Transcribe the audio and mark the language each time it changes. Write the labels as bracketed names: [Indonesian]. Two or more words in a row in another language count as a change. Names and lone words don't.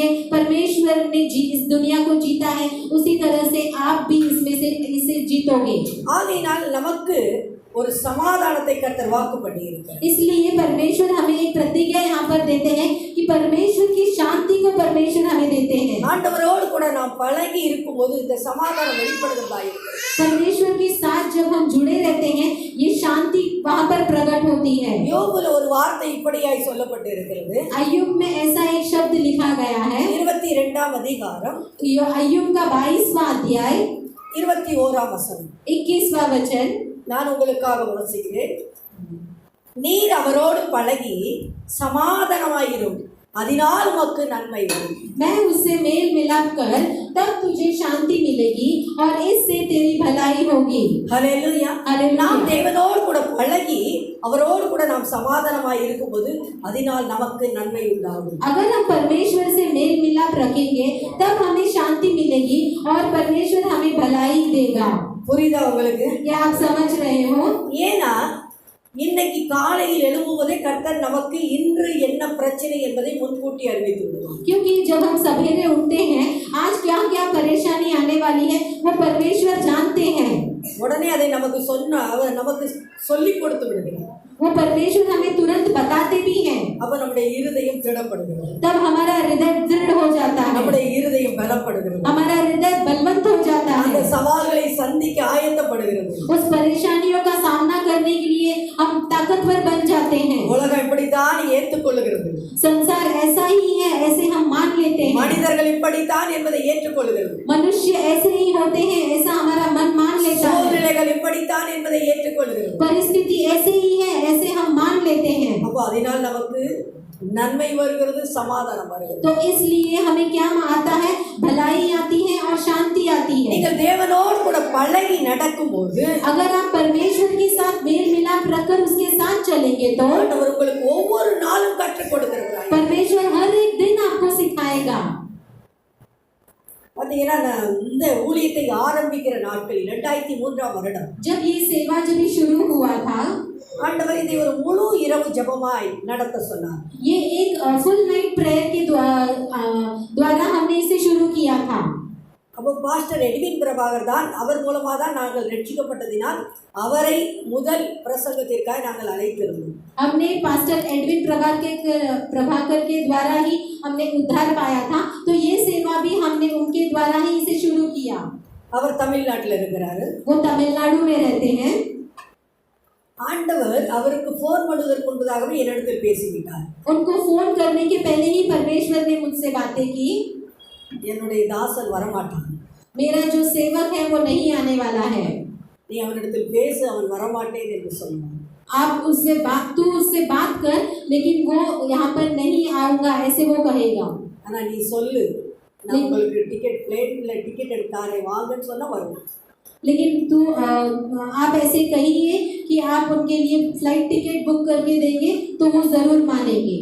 [Hindi] परमेश्वर ने इस दुनिया को जीता है, उसी तरह से आप भी इसमें से इसे जीतोगे. [Tamil] ஆகையினால் நமக்கு ஒரு சமாதானத்தை கர்த்தர் வாக்கு பண்ணியிருக்கிறார். [Hindi] इसलिए परमेश्वर हमें एक प्रतिज्ञा यहाँ पर देते हैं कि परमेश्वर की शांति को परमेश्वर हमें देते हैं. [Tamil] ஆண்டவரோடு கூட நாம் பழகி இருக்கும்போது இந்த சமாதானம் வெளிப்படுகிறதா இருக்கிறது. [Hindi] परमेश्वर के साथ जब हम जुड़े रहते हैं ये शांति वहाँ पर प्रकट होती है. [Tamil] யோபுல ஒரு வார்த்தை இப்படியாய் சொல்லப்பட்டிருக்கிறது. [Hindi] अय्यूब में ऐसा एक शब्द लिखा गया है. [Tamil] 22ஆம் அதிகாரம் [Hindi] अय्यूब का 22वां अध्याय [Tamil] 21ஆம் வசனம். [Hindi] 21वां वचन [Tamil] நான் உங்களுக்காக வாசிக்கிறேன். நீர் அவரோடு பழகி சமாதானமாயிரும், அதனால் உமக்கு நன்மை வரும். [Hindi] मैं उससे मेल मिलाप कर तब तुझे शांति मिलेगी और इससे तेरी भलाई होगी. [Tamil] ஹல்லேலூயா. [Hindi] हालेलुया. [Tamil] நாம் தேவனோடு கூட பழகி அவரோடு கூட நாம் சமாதானமாய் இருக்கும்போது அதனால் நமக்கு நன்மை உண்டாகும். [Hindi] अगर हम परमेश्वर से मेल मिलाप रखेंगे तब हमें शांति मिलेगी और परमेश्वर हमें भलाई देगा. [Tamil] புரியுதா உங்களுக்கு? [Hindi] क्या आप समझ रहे हो? [Tamil] ஏன்னா இன்னைக்கு காலையில் எழும்புவதே கர்த்தர் நமக்கு இன்று என்ன பிரச்சனை என்பதை முன்கூட்டி அறிவித்து விடுவார். [Hindi] क्योंकि जब हम सवेरे उठते हैं आज क्या क्या परेशानी आने वाली है वो परमेश्वर जानते हैं. [Tamil] உடனே அதை நமக்கு நமக்கு சொல்லி கொடுத்து விடுகிறார். [Hindi] वो परमेश्वर हमें तुरंत बताते भी हैं. [Tamil] அப்ப நம்முடைய இருதயம் திடப்படுகிறது. [Hindi] तब हमारा हृदय दृढ़ हो जाता है. [Tamil] நம்முடைய இருதயம் பலப்படுகிறது. [Hindi] हमारा हृदय बलवंत हो जाता [Tamil] அந்த [Hindi] है. [Tamil] சவால்களை சந்திக்க ஆயத்தப்படுகிறது. [Hindi] उस परेशानियों का सामना करने के लिए हम ताकतवर बन जाते हैं. [Tamil] உலகம் இப்படித்தான் ஏற்றுக்கொள்கிறது. [Hindi] संसार ऐसा ही है ऐसे हम मान लेते हैं. [Tamil] மனிதர்கள் இப்படித்தான் என்பதை ஏற்றுக்கொள்கிறது. [Hindi] मनुष्य ऐसे ही होते हैं ऐसा हमारा मन मान लेता है. [Tamil] சூழ்நிலைகள் இப்படித்தான் என்பதை ஏற்றுக்கொள்கிறது. [Hindi] परिस्थिति ऐसे ही है ऐसे हम मान लेते हैं. [Tamil] அப்போ அதனால் நமக்கு நன்மை வருகிறது, சமாதானம் வருகிறது. [Hindi] तो इसलिए हमें क्या आता है? भलाई आती है और शांति आती है. [Tamil] நீங்கள் தேவனோடு கூட பழகி நடக்கும்போது [Hindi] अगर आप परमेश्वर के साथ मेल मिलाप रखकर उसके साथ चलेंगे तो [Tamil] ஆண்டவர் உங்களுக்கு ஒவ்வொரு நாளும் கற்றுக் கொடுக்கிறார். [Hindi] परमेश्वर हर एक दिन आपको सिखाएगा. [Tamil] பார்த்தீங்கன்னா நான் இந்த ஊழியத்தை ஆரம்பிக்கிற நாட்களில் 2003ஆம் வருடம் [Hindi] जब ये सेवा जब ये शुरू हुआ था, [Tamil] ஆண்டவர் இதை ஒரு முழு இரவு ஜெபமாய் நடத்த சொன்னார். [Hindi] ये एक [English] full night prayer [Hindi] के द्वारा हमने इसे शुरू किया था. [Tamil] அப்போ பாஸ்டர் எட்வின் பிரபாகர் தான், அவர் மூலமாக தான் நாங்கள் ரட்சிக்கப்பட்டதினால் அவரை முதல் பிரசங்கத்திற்காக நாங்கள் அழைத்திருந்தோம். [Hindi] हमने पास्टर एडविन प्रभाकर के द्वारा ही हमने उद्धार पाया था, तो ये सेवा भी हमने उनके द्वारा ही इसे शुरू किया. [Tamil] அவர் தமிழ்நாட்டில் இருக்கிறாரு. [Hindi] वो तमिलनाडु में रहते हैं. [Tamil] ஆண்டவர் அவருக்கு ஃபோன் பண்ணுவதற்கு முன்பதாகவே என்னிடத்தில் பேசிவிட்டார். [Hindi] उनको फोन करने के पहले ही परमेश्वर ने मुझसे बातें की. [Tamil] என்னுடைய தாசன் வரமாட்டான், [Hindi] मेरा जो सेवक है वो नहीं आने वाला है. [Tamil] நீ அவனிடத்தில் பேசு, அவன் வரமாட்டேன் என்று சொன்னான். [Hindi] आप तू उससे बात कर, लेकिन वो यहाँ पर नहीं आऊँगा ऐसे वो कहेगा. [Tamil] ஆனால் நீ சொல்லு, நான் உங்களுக்கு டிக்கெட் பிளேன்ல டிக்கெட் எடுத்தாரே வாங்கன்னு சொன்னா வருவோம். [Hindi] लेकिन तू आप ऐसे कहिए कि आप उनके लिए [English] flight ticket book [Hindi] करके देंगे तो वो ज़रूर मानेंगे.